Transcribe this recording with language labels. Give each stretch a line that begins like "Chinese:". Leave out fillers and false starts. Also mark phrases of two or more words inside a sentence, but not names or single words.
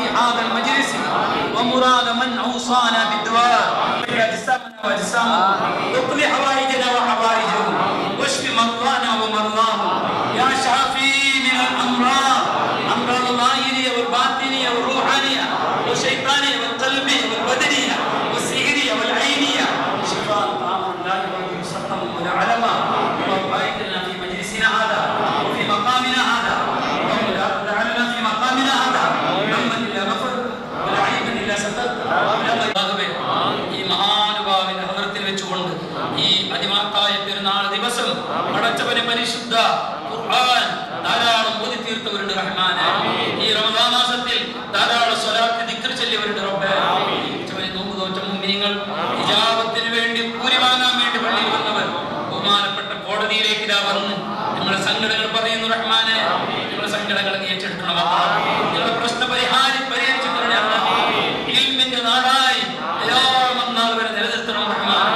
Arabic: هذا المجلس ومراد من اوصانا بالدعاء اجسامنا واجسامهم واقض حوائجنا وحوائجهم واشف مرضانا ومرضاهم يا شافي من الامراض امراض الظاهريه والباطنيه والروحانيه والشيطانيه والقلبيه والبدنيه والسحريه والعينيه شفاء تاما لا يغادر سقما ولا علما. اللهم بارك لنا في مجلسنا هذا وفي مقامنا هذا اللهم لا تدع لنا في مقامنا هذا ذنبا الا غفرت ولا عيبا الا سترت.
Malayalam: ഈ മഹാനുഭാവിന്റെ ഹദ്റത്തിൽ വെച്ചുകൊണ്ട് ഈ അതിമഹത്തായ പെരുന്നാൾ ദിവസം പടച്ചവനെ പരിശുദ്ധ ഖുർആൻ ധാരാളം ഓതി തീർത്തവരുടെ റഹ്മാനെ ഈ റമദാൻ മാസത്തിൽ ധാരാളം സ്വലാത്ത് ദിക്ർ ചൊല്ലിയവരുടെ റബ്ബേ പടച്ചവനെ നോമ്പ് നോറ്റ മുഅ്മിനീങ്ങൾ ഇജാബത്തിന് വേണ്ടി കൂലി വാങ്ങാൻ വേണ്ടി പള്ളിയിൽ വന്നവർ ബഹുമാനപ്പെട്ട കോടതിയിലേക്ക് ഇതാ വന്ന് നമ്മുടെ സങ്കടങ്ങൾ പറയുന്നു റഹ്മാനെ നമ്മുടെ സങ്കടങ്ങൾ നീ ഏറ്റെടുക്കണം ഞങ്ങളുടെ പ്രശ്ന പരിഹരിച്ചു തരണേ ഇൽമിന്റെ നാടായി ഖിയാമത്ത് വരെ നിലനിർത്തണം റഹ്മാൻ.